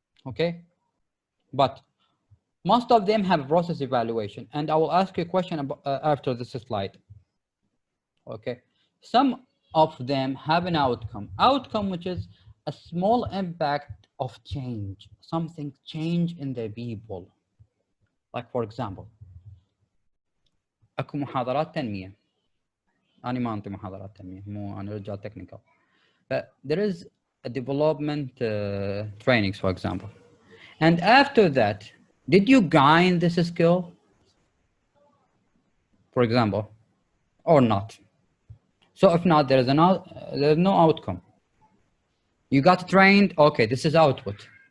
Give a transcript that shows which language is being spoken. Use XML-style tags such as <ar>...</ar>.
<en>Okay, but most of them have process evaluation, and I will ask you a question about, after this slide. Okay, some of them have an outcome which is a small impact of change, something change in the people. Like for example,</en> <ar>اكو محاضرات تنمية، أنا ما أنطي محاضرات تنمية، مو أنا رجال technical.</ar> <en>There is a development trainings, for example, and after that, did you gain this skill, for example, or not? So if not, there's no outcome. You got trained, okay, this is output.</en>